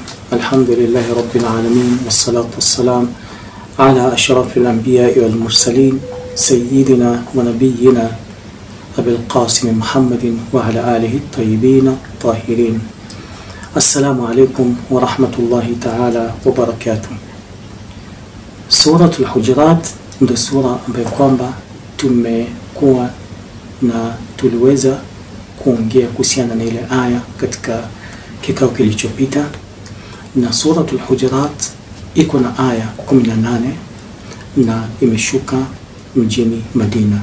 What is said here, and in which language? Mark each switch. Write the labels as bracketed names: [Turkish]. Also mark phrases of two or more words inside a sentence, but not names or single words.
[Arabic] الحمد لله رب العالمين، والصلاة والسلام على أشرف الأنبياء والمرسلين سيدنا ونبينا أبي القاسم محمد وعلى آله الطيبين الطاهرين. السلام عليكم ورحمة الله تعالى وبركاته. سورة الحجرات [Swahili] ndio sura ambayo kwamba tumekuwa na tuliweza kuongea kuhusiana na ile aya katika kikao kilichopita, na suratul Hujurat iko na aya 18 na imeshuka mjini Madina.